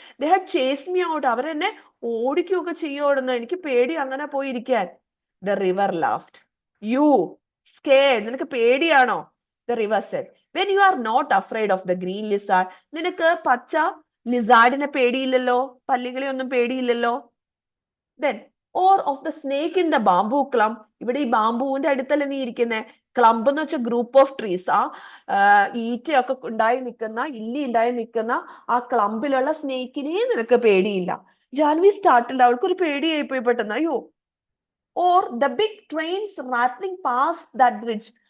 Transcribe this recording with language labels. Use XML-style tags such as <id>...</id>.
<en>They had chased me out.</en> <ml>അവരെന്നെ ഓടിക്കുകയൊക്കെ ചെയ്യുവാണെന്ന്. എനിക്ക് പേടി അങ്ങനെ പോയി ഇരിക്കാൻ.</ml> <en>The river laughed. You scared,</en> <ml>നിനക്ക് പേടിയാണോ?</ml> <en>The river said, when you are not afraid of the green lizard.</en> <ml>നിനക്ക് പച്ച ലിസാർഡിനെ പേടിയില്ലല്ലോ, പല്ലികളെ ഒന്നും പേടിയില്ലല്ലോ.</ml> <en>then or of the snake in the bamboo clump.</en> <ml>ഇവിടെ ഈ ബാംബുവിന്റെ അടുത്തല്ലേ നീ ഇരിക്കുന്നേ. ക്ലംബ് എന്ന് വെച്ചാൽ ഗ്രൂപ്പ് ഓഫ് ട്രീസ്. ആ ഈറ്റയൊക്കെ ഉണ്ടായി നിൽക്കുന്ന, ഇല്ലി ഉണ്ടായി നിൽക്കുന്ന ആ ക്ലംബിലുള്ള സ്നേക്കിനെ നിനക്ക് പേടിയില്ല. ജാൻവി സ്റ്റാർട്ടിൽ അവൾക്ക് ഒരു പേടിയായി പോയി പെട്ടെന്ന്. അയ്യോ.</ml> <en>Or the big trains rattling past that bridge.</en>